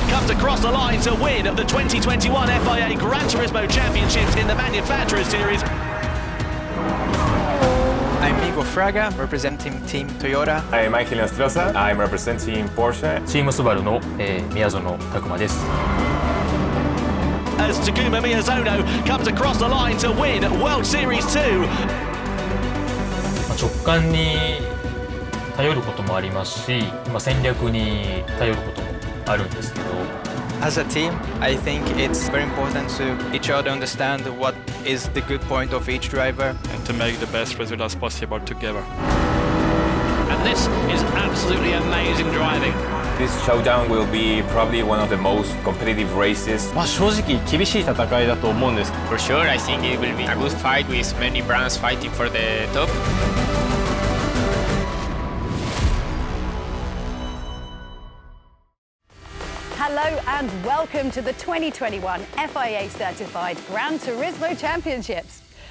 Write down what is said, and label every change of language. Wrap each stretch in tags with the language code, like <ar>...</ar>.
<en>Across the line to win the 2021 FIA Gran Turismo Championships in the Manufacturer Series. I'm Migo Fraga, representing Team Toyota. I'm Michael Nostroza. I'm representing Porsche.</en> <ja>チームスバルの、宮園拓馬です。</ja> <en>As Takuma Miyazono comes across the line to win World Series 2.</en> <ja>直感に頼ることもありますし、戦略に頼ることもあるんですけど。</ja> <en>As a team, I think it's very important to each other understand what is the good point of each driver and to make the best results possible together. And this is absolutely amazing driving. This showdown will be probably one of the most competitive races.</en> <ja>正直厳しい戦いだと思うんです。</ja> <en>For sure, I think it will be a good fight with many brands fighting for the top. Hello and welcome to the 2021 FIA Certified Gran Turismo Championships.</en>